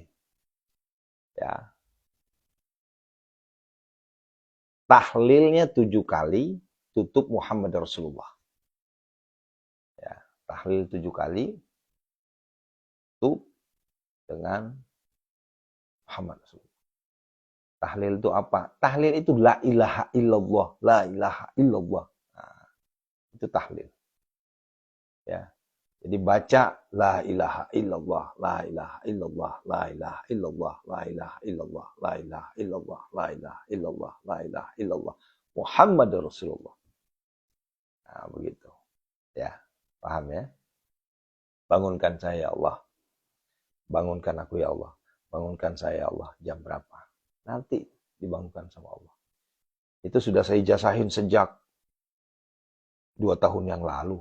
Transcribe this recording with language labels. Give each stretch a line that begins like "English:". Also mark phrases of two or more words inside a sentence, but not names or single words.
Indonesian: Ya, tahlilnya 7 kali, tutup
Arabic: محمد رسول الله.
Indonesian: Ya, tahlil 7 kali, tutup dengan
Arabic: محمد رسول الله.
Indonesian: Tahlil itu apa? Tahlil itu
Arabic: لا إله إلا الله، لا إله إلا الله.
Indonesian: Nah, itu tahlil. Ya. Jadi baca
Arabic: لا إله إلا الله، لا إله إلا الله، لا إله إلا الله، لا إله إلا الله، لا إله إلا الله، لا إله إلا الله، لا إله إلا الله. محمد رسول الله.
Indonesian: Nah, begitu. Ya, paham ya? Bangunkan saya
Arabic: يا الله.
Indonesian: Bangunkan aku
Arabic: يا الله.
Indonesian: Bangunkan saya
Arabic: يا الله.
Indonesian: Jam berapa? Nanti dibangunkan sama Allah. Itu sudah saya ijazahin sejak 2 tahun yang lalu.